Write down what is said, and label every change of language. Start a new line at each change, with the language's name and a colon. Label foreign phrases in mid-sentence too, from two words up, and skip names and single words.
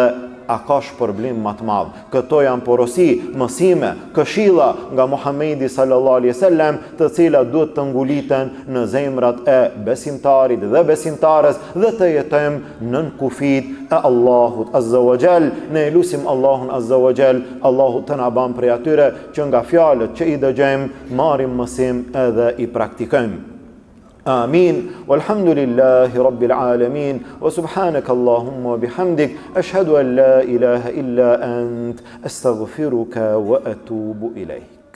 Albanian: A ka shpërblim më të madh? Këto janë porosi, mësime, këshilla nga Muhamedi
Arabic: صلى الله عليه وسلم,
Albanian: të cilat duhet të nguliten në zemrat e besimtarit dhe besimtares, dhe të jetojmë nën kufit e Allahut
Arabic: عز وجل.
Albanian: Ne lutim Allahun
Arabic: عز وجل,
Albanian: Allahu të na bën prej atyre që nga fjalët që i dëgjojmë marrim mësim edhe i praktikojmë.
Arabic: آمين والحمد لله رب العالمين وسبحانك اللهم وبحمدك أشهد أن لا إله إلا أنت أستغفرك وأتوب إليك.